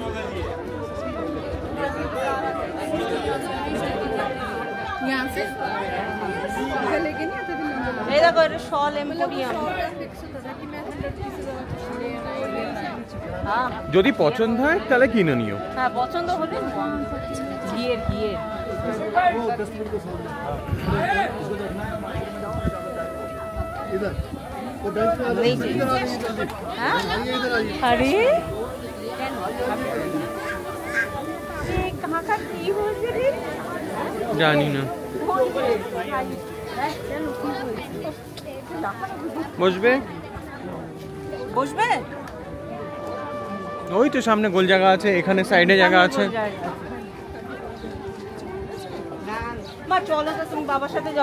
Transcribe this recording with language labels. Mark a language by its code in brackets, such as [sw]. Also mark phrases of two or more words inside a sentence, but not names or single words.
[bn] যদি পছন্দ হয় তাহলে কিনে নিও। হ্যাঁ, পছন্দ হলে ঘিয়ের ঘিয়ের [hi] अरे कहाँ का की हो रे? [bn] জানি না। বসবে বসবে? ওই তো সামনে গোল জায়গা আছে, এখানে সাইডে জায়গা আছে। মা চলো তো, তুমি বাবার সাথে যাও।